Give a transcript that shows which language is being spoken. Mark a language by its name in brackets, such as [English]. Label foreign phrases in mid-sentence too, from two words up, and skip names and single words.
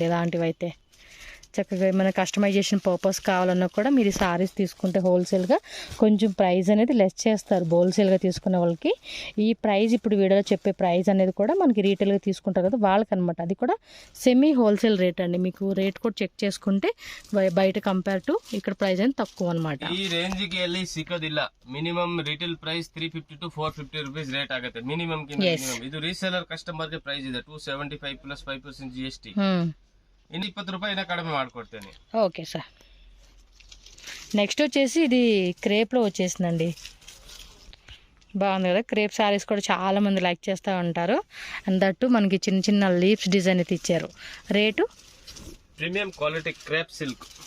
[Telugu] ఇలాంటివి అయితే చక్కగా ఏమైనా [English] customization purpose [Telugu] కావాలన్నా కూడా మీరు సారీస్ తీసుకుంటే హోల్సేల్గా కొంచెం ప్రైస్ అనేది లెస్ చేస్తారు హోల్సేల్గా తీసుకునే వాళ్ళకి. ఈ ప్రైస్ ఇప్పుడు వీడియోలో చెప్పే ప్రైస్ అనేది కూడా మనకి రీటైల్గా తీసుకుంటారు కదా వాళ్ళకనమాట. అది కూడా [English] semi wholesale rate [Telugu] అండి. మీకు రేట్ కూడా చెక్ చేసుకుంటే బయట [English] compare to [Telugu] ఇక్కడ ప్రైస్ అనేది తక్కువ అనమాట. [Kannada] ಈ ರೇಂಜ್ಗೆ ಅಲ್ಲಿ ಸಿಗೋದಿಲ್ಲ. [English] minimum retail price 350 to 450 rupees rate ಆಗುತ್ತೆ ಮಿನಿಮಮ್. [Kannada] ಇದು [English] reseller customer [Kannada] ಗೆ ಪ್ರೈಸ್ ಇದೆ [English] 275 plus 5% GST. [Kannada] ಇನ್ನು 20 ರೂಪಾಯಿನ కడిమే ಮಾಡ್ಕೊಡ್ತೇನೆ. [English] okay sir. [Telugu] నెక్స్ట్ వచ్చేసి ఇది క్రేప్లో వచ్చేసిందండి. బాగుంది కదా, క్రేప్ శారీస్ కూడా చాలా మంది లైక్ చేస్తూ ఉంటారు. [English] and that [Telugu] మనకి చిన్న చిన్న [English] leaves design [Telugu] అయితే ఇచ్చారు. రేటు [English] premium quality crepe silk.